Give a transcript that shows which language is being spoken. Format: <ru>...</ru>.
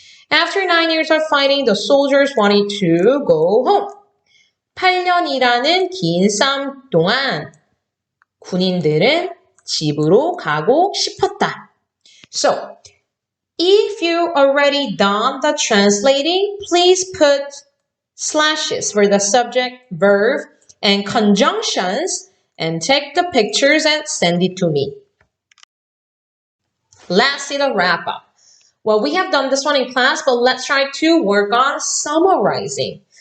<en>After 9 years of fighting, the soldiers wanted to go home.</en> <ko>8년이라는 긴 싸움 동안 군인들은 집으로 가고 싶었다.</ko> <en>So, if you already done the translating, please put slashes for the subject, verb, and conjunctions and take the pictures and send it to me. Let's see the wrap up. Well, we have done this one in class, but let's try to work on summarizing.</en>